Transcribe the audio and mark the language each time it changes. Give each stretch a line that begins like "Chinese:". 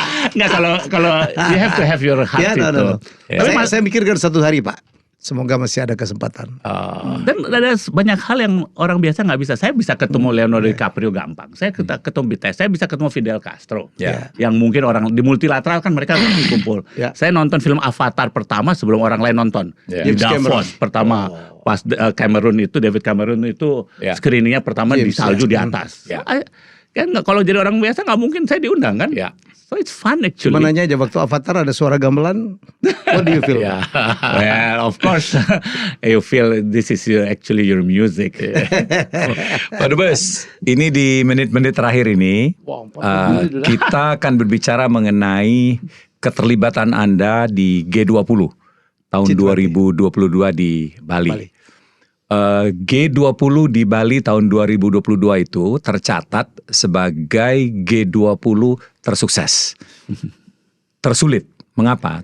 Indonesian: Nggak, kalau
English: you have to have your heart
Indonesian: itu. Tapi saya mikirkan satu hari Pak. Semoga masih ada kesempatan. Dan ada banyak hal yang orang biasa nggak bisa. Saya bisa ketemu Leonardo DiCaprio gampang. Saya ketemu BTS. Saya bisa ketemu Fidel Castro. Yang mungkin orang di multilateral kan mereka kumpul. Saya nonton film Avatar pertama sebelum orang lain nonton. Di Davos pertama. Pas David Cameron itu screeningnya pertama di salju di atas. Kan kalau jadi orang biasa nggak mungkin saya diundang kan.
English: So it's fun actually.
Indonesian: Cuma nanya aja waktu Avatar ada suara gamelan,
English: what do you feel? Well, of course, you feel this is actually your music.
Indonesian: Pak Dubes, ini di menit-menit terakhir ini kita akan berbicara mengenai keterlibatan Anda di G20 tahun 2022 di Bali. G20 di Bali tahun 2022 itu tercatat sebagai G20 tersukses. Tersulit. Mengapa?